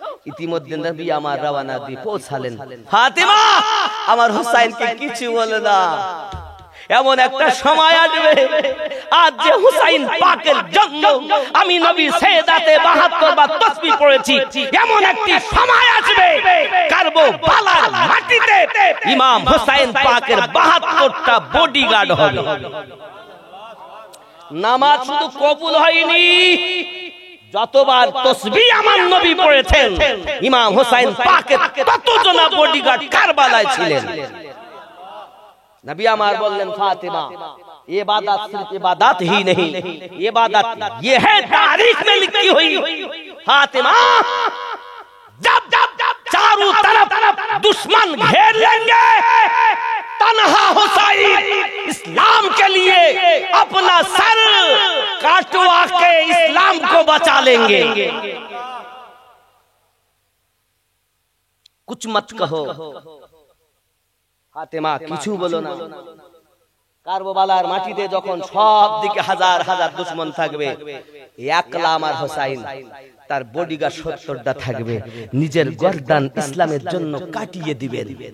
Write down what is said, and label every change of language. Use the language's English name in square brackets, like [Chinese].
[Bangla] ইতিমধ্যে নবী আমার রওনা দিয়ে পৌঁছালেন। ফাতেমা আমার হুসাইনকে কিছু বলে না, এমন একটা সময় আসবে আজ যে হুসাইন পাকের জন্য আমি নবী সেদাতে 72 বার তাসবিহ পড়েছি, এমন একটি সময় আসবে কারবালার মাটিতে ইমাম হুসাইন পাকের 72টা বডিগার্ড হবে। নামাজ শুধু কবুল হয়নি, যতবার তাসবিহ আমার নবী পড়েছেন ইমাম হুসাইন পাকের ততজন বডিগার্ড কারবালায় ছিলেন। [Hindi] नबी [Bangla] अमार बोलें [Hindi] फातिमा, इबादत सिर्फ इबादत ही नहीं, इबादत ये है तारीख में लिखी हुई। फातिमा, जब चारों तरफ दुश्मन घेर लेंगे, तन्हा हुसैन इस्लाम के लिए अपना सर काटवा के इस्लाम को बचा लेंगे। कुछ मत कहो [Bangla] ফাতেমা, কিছু বলো না। কারবালার মাটিতে যখন সব দিকে হাজার হাজার দুশমন থাকবে, একলা আমার হুসাইন, তার বডিগার্ড 70টা থাকবে, নিজের গর্দান ইসলামের জন্য কাটিয়ে দিবেন।